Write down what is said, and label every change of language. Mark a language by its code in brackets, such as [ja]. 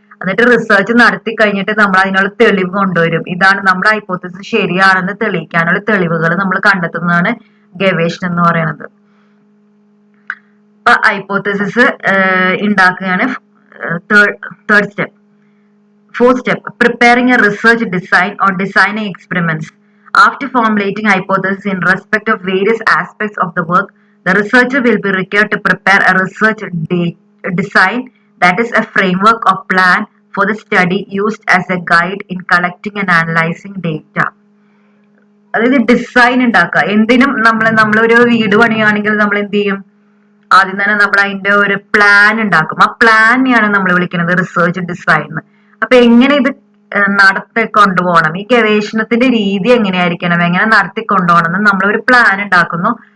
[ml] എന്നിട്ട് റിസർച്ച് നടത്തി കഴിഞ്ഞിട്ട് നമ്മൾ അതിനുള്ള തെളിവ് കൊണ്ടുവരും. ഇതാണ് നമ്മുടെ ഹൈപ്പോത്തസിസ് ശരിയാണെന്ന് തെളിയിക്കാനുള്ള തെളിവുകൾ നമ്മൾ കണ്ടെത്തുന്നതാണ് ഗവേഷണം എന്ന് പറയുന്നത്. അപ്പൊ ഹൈപ്പോത്തസിസ് ഉണ്ടാക്കുകയാണ് third step. [en] Fourth step, preparing a research design or designing experiments. After formulating hypotheses in respect of various aspects of the work, the researcher will be required to prepare a research design, that is a framework or plan for the study used as a guide in collecting and analyzing data. [ml] അതായത് design ഉണ്ടാക്കുക. എന്തിനും നമ്മളൊരു വീട് പണിയാണെങ്കിൽ നമ്മൾ എന്ത് ചെയ്യും, ആദ്യം തന്നെ നമ്മൾ അതിന്റെ ഒരു പ്ലാൻ ഉണ്ടാക്കും. ആ പ്ലാനെയാണ് നമ്മൾ വിളിക്കുന്നത് റിസർച്ച് ഡിസൈൻ. അപ്പൊ എങ്ങനെ ഇത് നടത്തിക്കൊണ്ടുപോകണം, ഈ ഗവേഷണത്തിന്റെ രീതി എങ്ങനെയായിരിക്കണം, എങ്ങനെ നടത്തിക്കൊണ്ടുപോകണം എന്ന് നമ്മളൊരു പ്ലാൻ ഉണ്ടാക്കുന്നു.